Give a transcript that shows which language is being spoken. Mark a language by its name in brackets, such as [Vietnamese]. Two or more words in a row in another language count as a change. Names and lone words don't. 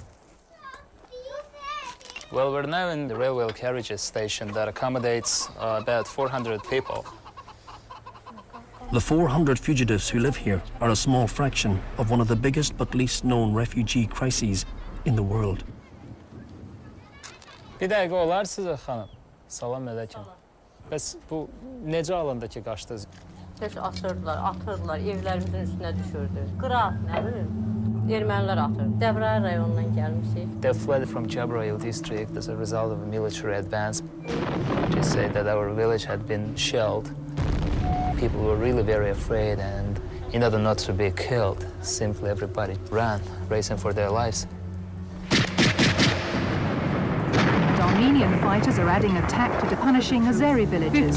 [English] Well, we're now in the railway carriages station that accommodates about 400 people. The 400 fugitives who live here are a small fraction of one of the biggest but least known refugee crises in the world. [Azerbaijani] Bir dəqiqə olar sizə xanım. Salam əleykum. Bəs bu necə alındı ki, qaçdınız? Heç atırdılar, evlərimizin üstünə düşürdü. Qıraq, nə bilim. ermənilər atır. Dəbrə rayonundan gəlmişik. [English] They fled from Jabrayil district as a result of a military advance. They say that our village had been shelled. People were really very afraid, and in order not to be killed, simply everybody ran, racing for their lives. Armenian fighters are adding a tactic to punishing Azeri villages.